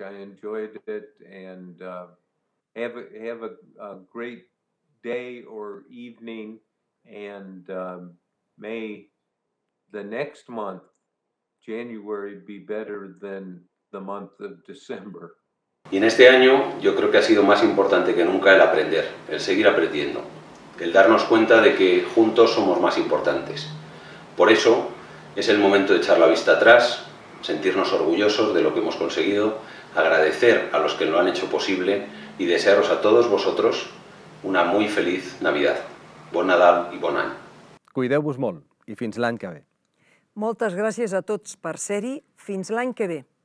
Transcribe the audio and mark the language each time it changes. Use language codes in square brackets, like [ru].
[en] I enjoyed it, and have a great day or evening, and may the next month, January, be better than the month of December. [es] Y en este año yo creo que ha sido más importante que nunca el aprender, el seguir aprendiendo, el darnos cuenta de que juntos somos más importantes. Por eso es el momento de echar la vista atrás, sentirnos orgullosos de lo que hemos conseguido, agradecer a los que lo han hecho posible y desearos a todos vosotros una muy feliz Navidad. [ca] Bon Nadal i bon any. Cuideu-vos molt i fins l'any que ve. Moltes gràcies a tots per ser-hi. Fins l'any que ve.